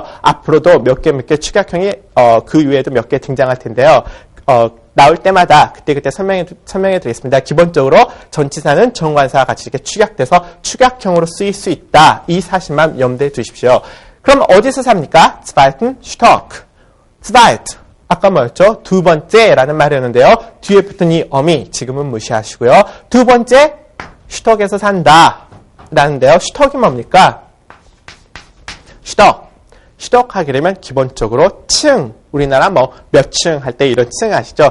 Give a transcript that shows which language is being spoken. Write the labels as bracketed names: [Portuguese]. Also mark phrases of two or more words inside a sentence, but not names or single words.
[Korean] 앞으로도 몇 개 축약형이 그 외에도 몇 개 등장할 텐데요. 나올 때마다 그때 설명해 드리겠습니다. 기본적으로 전치사는 정관사와 같이 이렇게 축약돼서 축약형으로 쓰일 수 있다. 이 사실만 염두에 두십시오. 그럼 어디서 삽니까? [German] zweiten Stock. zweit. [Korean] 아까 뭐였죠? 두 번째라는 말이었는데요. 뒤에 붙은 이 어미 지금은 무시하시고요. 두 번째 슈톡에서 산다. 라는데요. 슈톡이 뭡니까? 슈톡 하게 되면 기본적으로 층. 우리나라 몇 층 할 때 이런 층 아시죠?